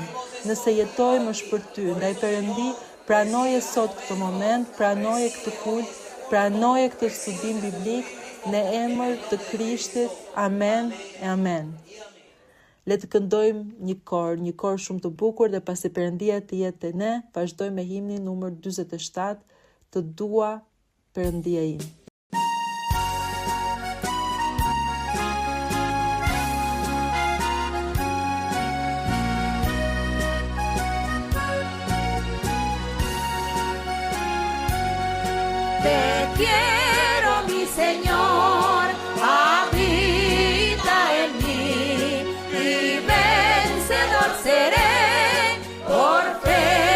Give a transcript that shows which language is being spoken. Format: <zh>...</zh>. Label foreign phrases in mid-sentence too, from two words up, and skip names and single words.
<sq>Nëse jetojmë është për Ty, ndaj Perëndi, pranoje sot këtë moment, pranoje këtë kult, pranoje këtë studim biblik, në emër të Krishtit. Amen e amen. Le të këndojmë një kor shumë të bukur dhe pasi Perëndia të jetë te ne, vazhdojmë me himnin numër 47, Të dua Perëndia im.</sq> <es>Te quiero, mi Señor, habita en mí y vencedor seré por fe.</es>